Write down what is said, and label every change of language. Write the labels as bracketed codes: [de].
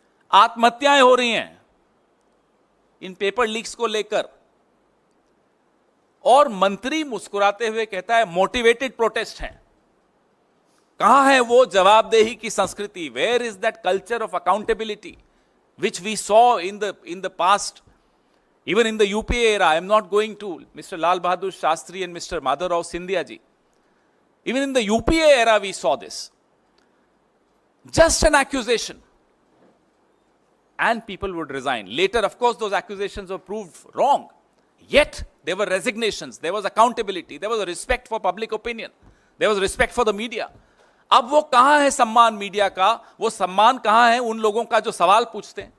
[hi] आत्महत्याएं हो रही हैं इन पेपर लीक्स को लेकर, और मंत्री मुस्कुराते हुए कहता है मोटिवेटेड प्रोटेस्ट है। कहां है वो जवाबदेही की संस्कृति? [en] Where is that culture of accountability which we saw in the past Even in the UPA era, I am not going to Mr. Lal Bahadur Shastri and Mr. Madhavrao Sindhya ji. Even in the UPA era, we saw this. Just an accusation. And people would resign. Later, of course, those accusations were proved wrong. Yet, there were resignations, there was accountability, there was a respect for public opinion, there was respect for the media. [hi] अब वो कहां है सम्मान media का, वो सम्मान कहां है उन लोगों का जो सवाल पूछते हैं,